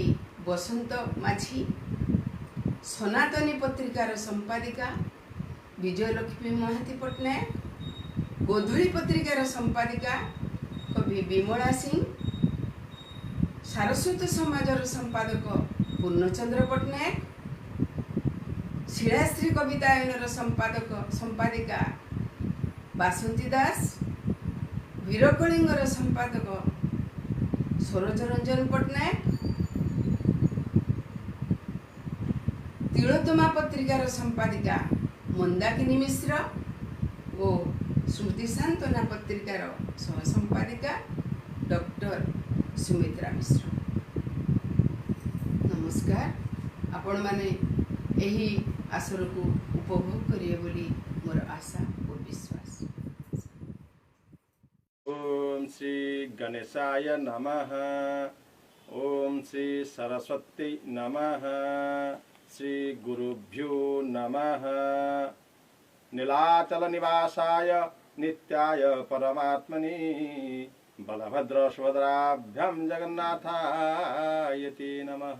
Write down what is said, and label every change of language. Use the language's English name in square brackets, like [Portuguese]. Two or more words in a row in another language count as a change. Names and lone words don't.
[Odia] ବସନ୍ତ ମାଝୀ, ସନାତନୀ ପତ୍ରିକାର ସମ୍ପାଦିକା ବିଜୟଲକ୍ଷ୍ମୀ ମହାତି ପଟ୍ଟନାୟକ, ଗୋଧୂଳି ପତ୍ରିକାର ସମ୍ପାଦିକା କବି ବିମଳା ସିଂହ, ସାରସ୍ୱତ ସମାଜର ସମ୍ପାଦକ ପୂର୍ଣ୍ଣଚନ୍ଦ୍ର ପଟ୍ଟନାୟକ, ଶିଳାଶ୍ରୀ କବିତାୟନର ସମ୍ପାଦିକା ବାସନ୍ତୀ ଦାସ, ବୀରକଳିଙ୍ଗର ସମ୍ପାଦକ ସରୋଜ ରଞ୍ଜନ ପଟ୍ଟନାୟକ, ତିଳୋତ୍ତମା ପତ୍ରିକାର ସମ୍ପାଦିକା ମନ୍ଦାକିନୀ ମିଶ୍ର ଔର ଶ୍ରୁତି ସାନ୍ତ୍ୱନା ପତ୍ରିକାର ସହ ସମ୍ପାଦିକା ଡକ୍ଟର ସୁମିତ୍ରା ମିଶ୍ର। ନମସ୍କାର। ଆପଣ ମାନେ ଏହି ଆସର କୁ ଉପଭୋଗ କରିଏ ବୋଲି ମୋର ଆଶା ଔର ବିଶ୍ୱାସ। [Sanskrit] ओम श्री गणेशाय नमः। ओम श्री सरस्वती नमः। श्री गुरुभ्यो नमः। नीलाचल निवासाय नित्याय परमात्मने बलभद्र सुभद्राभ्यां जगन्नाथाय ते नमः।